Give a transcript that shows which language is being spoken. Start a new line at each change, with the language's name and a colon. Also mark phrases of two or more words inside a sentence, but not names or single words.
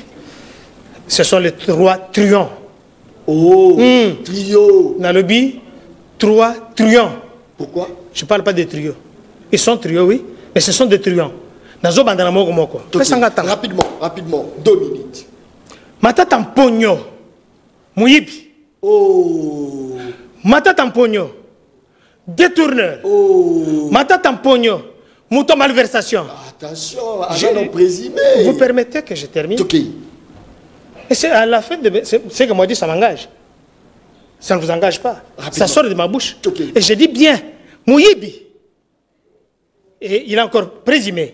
French: Ce sont les trois trions. Oh, trio. Dans le lobby. 3 trions. Pourquoi? Je ne parle pas des trios. Ils sont trios, oui, mais ce sont des trions. Rapidement, 2 minutes. Matata Mpogno, Mouyibi. Oh. Matata Mpogno, détourneur. Oh. Matata Mpogno, mouton malversation. Attention, agent présumé. Vous permettez que je termine? Ok. Et c'est à la fin de... C'est que moi je dis, ça m'engage. Ça ne vous engage pas. Rapidement. Ça sort de ma bouche. Okay. Et je dis bien, Mouyibi. Et il est encore présumé.